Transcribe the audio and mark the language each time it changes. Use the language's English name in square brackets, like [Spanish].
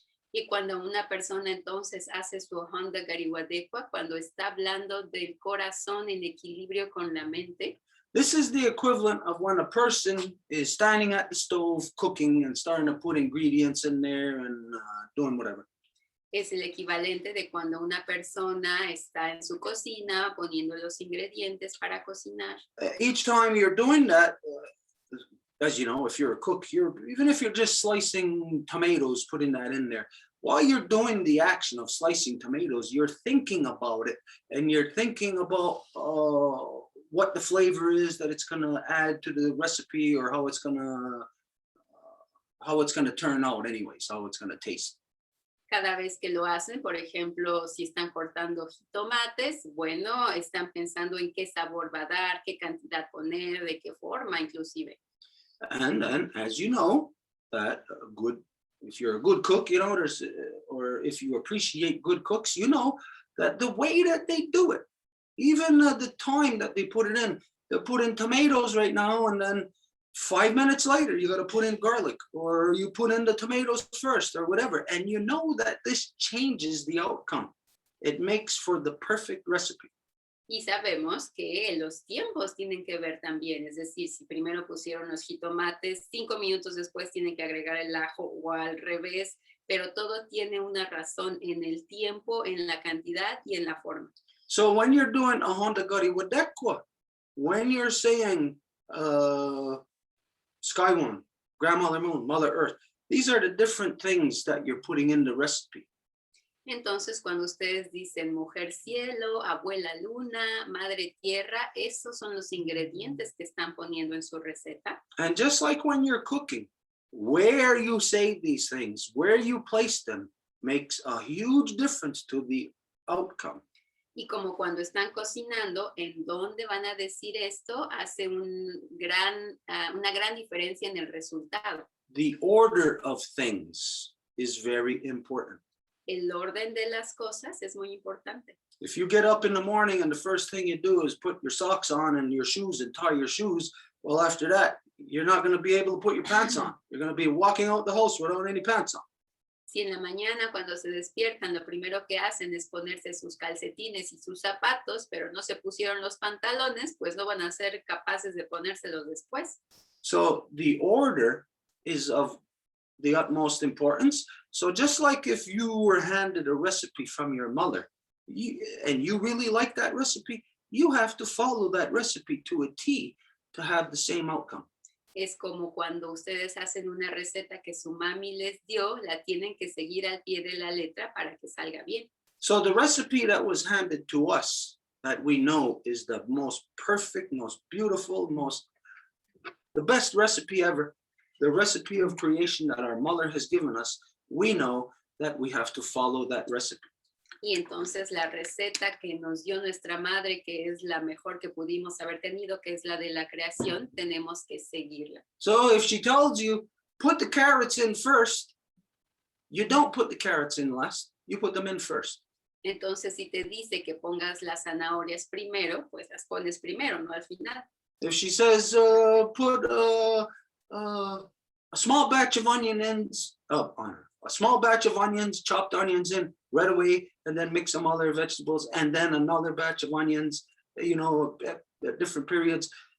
[Spanish] Y cuando una persona entonces hace su Honda Gariwadekwa, cuando está hablando del corazón en equilibrio con la mente. [English] This is the equivalent of when a person is standing at the stove cooking and starting to put ingredients in there and doing whatever. [Spanish] Es el equivalente de cuando una persona está en su cocina poniendo los ingredientes para cocinar. [English] Each time you're doing that, as you know, if you're a cook, even if you're just slicing tomatoes, putting that in there, while you're doing the action of slicing tomatoes, you're thinking about it, and you're thinking about what the flavor is that it's going to add to the recipe, or how it's going to turn out anyways, how it's going to taste. [Spanish] Cada vez que lo hacen, por ejemplo, si están cortando jitomates, bueno, están pensando en qué sabor va a dar, qué cantidad poner, de qué forma inclusive. [English] And then, as you know, that a good, if you're a good cook, you know, or if you appreciate good cooks, you know that the way that they do it, even the time that they put it in, they put in tomatoes right now, and then 5 minutes later, you got to put in garlic, or you put in the tomatoes first, or whatever. And you know that this changes the outcome. It makes for the perfect recipe. [Spanish] Y sabemos que los tiempos tienen que ver también, es decir, si primero pusieron los jitomates, 5 minutos después tienen que agregar el ajo o al revés, pero todo tiene una razón en el tiempo, en la cantidad y en la forma. [English] So when you're doing a Honda Gari Wadekwa, when you're saying Sky One, Grandmother Moon, Mother Earth, these are the different things that you're putting in the recipe. [Spanish] Entonces, cuando ustedes dicen mujer cielo, abuela luna, madre tierra, esos son los ingredientes que están poniendo en su receta. [English] And just like when you're cooking, where you say these things, where you place them, makes a huge difference to the outcome. [Spanish] Y como cuando están cocinando, en dónde van a decir esto hace una gran diferencia en el resultado. [English] The order of things is very important. [Spanish] El orden de las cosas es muy importante. [English] If you get up in the morning and the first thing you do is put your socks on and your shoes and tie your shoes, well, after that, you're not going to be able to put your pants on. You're going to be walking out the house without any pants on. [Spanish] Si en la mañana cuando se despiertan lo primero que hacen es ponerse sus calcetines y sus zapatos, pero no se pusieron los pantalones, pues no van a ser capaces de ponérselos después. [English] So the order is of the utmost importance. So just like if you were handed a recipe from your mother and you really like that recipe, you have to follow that recipe to a T to have the same outcome. [Spanish] Es como cuando ustedes hacen una receta que su mami les dio, la tienen que seguir al pie de la letra para que salga bien. [English] So the recipe that was handed to us that we know is the most perfect, most beautiful, the best recipe ever, the recipe of creation that our mother has given us, we know that we have to follow that recipe. [Spanish] Y entonces la receta que nos dio nuestra madre, que es la mejor que pudimos haber tenido, que es la de la creación, tenemos que seguirla. [English] So if she tells you, put the carrots in first, you don't put the carrots in last, you put them in first. [Spanish] Entonces, si te dice que pongas las zanahorias primero, pues las pones primero, no al final. [English] If she says, put a small batch of onions, a small batch of onions, chopped onions in right away, and then mix some other vegetables, and then another batch of onions, you know, at different periods.